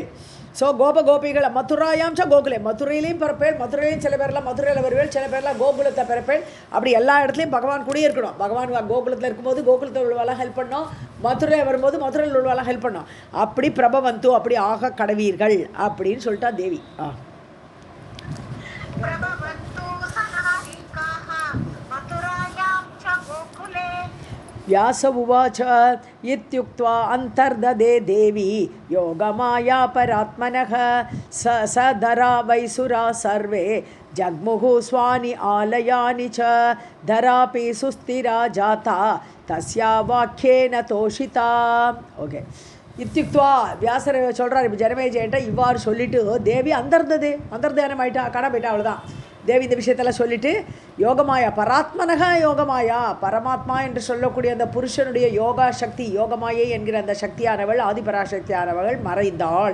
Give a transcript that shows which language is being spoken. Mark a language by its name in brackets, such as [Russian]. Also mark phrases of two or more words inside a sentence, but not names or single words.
[Tamil] ஸோ கோபிகளை [Sanskrit] मथुरायां च गोकुले, [Tamil] மதுரையிலையும் பிறப்பேன், மதுரையிலையும் சில பேர்லாம் மதுரையில் வருவேன், சில பேர்லாம் கோகுலத்தை பிறப்பேன். அப்படி எல்லா இடத்துலையும் பகவான் கூட இருக்கணும். பகவான் கோகுலத்தில் இருக்கும்போது கோகுலத்தில் உள்ளவாலாம் ஹெல்ப் பண்ணோம், மதுரை வரும்போது மதுரையில் உள்ளவாலாம் ஹெல்ப் பண்ணோம். அப்படி பிரபவந்து, அப்படி ஆக கடவீர்கள் அப்படின்னு சொல்லிட்டா தேவி. [Sanskrit] व्यास उवाच इत्युक्त्वा अन्तर्ददे देवी योगमाया परात्मनः सधरा वैसुरा सर्वे जग्मुः स्वानि आलयानि च धरापि सुस्थिरा जाता तस्या वाक्येन तोषिता. [Tamil] ओके. இத்தியுக்துவா வியாசர் சொல்கிறார், இப்போ ஜனமேஜயன்ட்ட இவ்வாறு சொல்லிவிட்டு தேவி அந்தர்தானம் ஆகிட்டா, காண போயிட்டா. அவ்வளோதான். தேவி இந்த விஷயத்தெல்லாம் சொல்லிவிட்டு [Sanskrit] योगमाया परात्मनः, [Tamil] யோகமாயா பரமாத்மா என்று சொல்லக்கூடிய அந்த புருஷனுடைய யோகா சக்தி, யோகமாயை என்கிற அந்த சக்தியானவள், ஆதிபராசக்தியானவள் மறைந்தாள்.